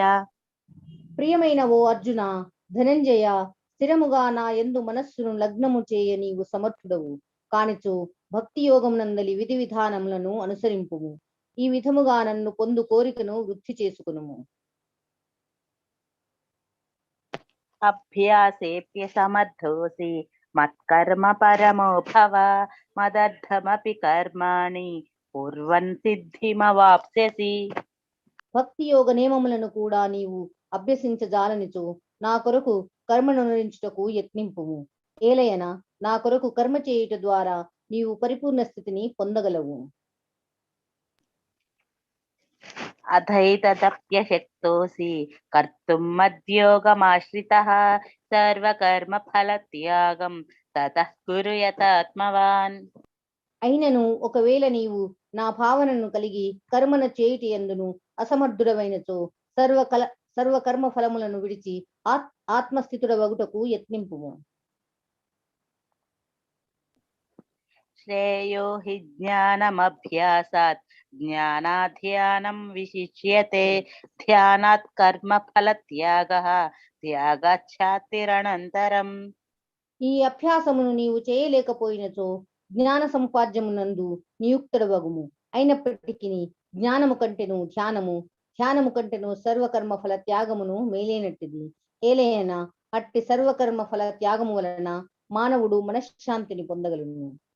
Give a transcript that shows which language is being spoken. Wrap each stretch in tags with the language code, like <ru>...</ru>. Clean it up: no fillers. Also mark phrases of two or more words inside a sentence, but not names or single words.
<te>ప్రియమైన ఓ అర్జున, ధనంజయ, స్థిరముగా నా యందు మనస్సును లగ్నము చేయ నీవు సమర్థుడవు కానిచో భక్తి యోగమునందలి విధి విధానములను అనుసరింపుము. ఈ విధముగా నన్ను పొందు కోరికను వృద్ధి చేసుకునుము.</te> <sa>अभ्यासेऽप्यसमर्थोऽसि मत्कर्म परमो भव मदर्थमपि कर्माणि कुर्वन् सिद्धिमवाप्स्यसि।</sa> <te>భక్తి యోగ నియమములను కూడా నీవు అభ్యసించజాలనిచో నా కొరకు కర్మనురించుటకు యత్నింపుము. ఏలయన నా కొరకు కర్మ చేయుట ద్వారా నీవు పరిపూర్ణ స్థితిని పొందగలవు.</te> <sa>अथैतदप्यशक्तोऽसि कर्तुं मद्योगमाश्रितः सर्वकर्मफलत्यागं ततः कुरु यतात्मवान्।</sa> <te>అయినను ఒకవేళ నీవు నా భావనను కలిగి కర్మన చేయుటి యందును అసమర్థుడవైనచో సర్వకర్మ ఫలములను విడిచి ఆత్మస్థితుడవగుటకు యత్నింపుము.</te> <sa>श्रेयो हि ज्ञानमभ्यासात् ज्ञानाध्यानं विशिष्यते ध्यानात् कर्मफलत्यागः त्यागाच्छातिरनन्तरम्।</sa> <te>ఈ అభ్యాసమును నీవు చేయలేకపోయినచో జ్ఞాన సముపార్జమునందు నియుక్తుడవగుము. అయినప్పటికీ జ్ఞానము కంటెను ధ్యానము, ధ్యానము కంటెను సర్వకర్మ ఫల త్యాగమును మేలైనట్టిది. ఏలైన అట్టి సర్వకర్మ ఫల త్యాగము వలన మానవుడు మనశ్శాంతిని పొందగలుగును.</te>